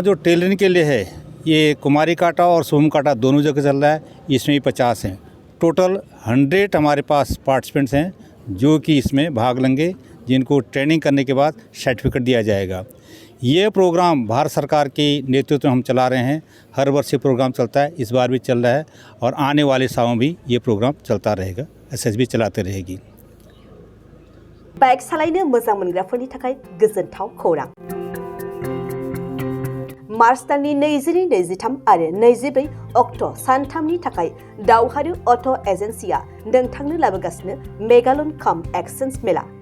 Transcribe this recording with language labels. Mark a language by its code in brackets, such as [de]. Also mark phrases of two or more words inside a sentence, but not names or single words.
[hi] जो टेलरिंग के लिए है ये कुमारीकाटा और सोमकाटा दोनों जगह चल रहा है इसमें भी 50 हैं टोटल 100 हमारे पास पार्टिसिपेंट्स हैं जो कि इसमें भाग लेंगे जिनको ट्रेनिंग करने के बाद सर्टिफिकेट दिया जाएगा ये प्रोग्राम भारत सरकार के नेतृत्व में हम चला रहे हैं हर वर्ष ये प्रोग्राम चलता है इस बार भी चल रहा है और आने वाले सालों भी ये प्रोग्राम चलता रहेगा एसएसबी चलाते रहेगी [brx] बाइक सालायनो मोजां मोनग्राफोरनि थाखाय गोजोनथाव खौरां मार्च दाननि 22-23 आरो 24 अक्ट' सानथामनि थाखाय दावहारु अट' एजेन्सिया नोंथांनो लाबोगासिनो मेगालन काम एक्सचेन्ज मेला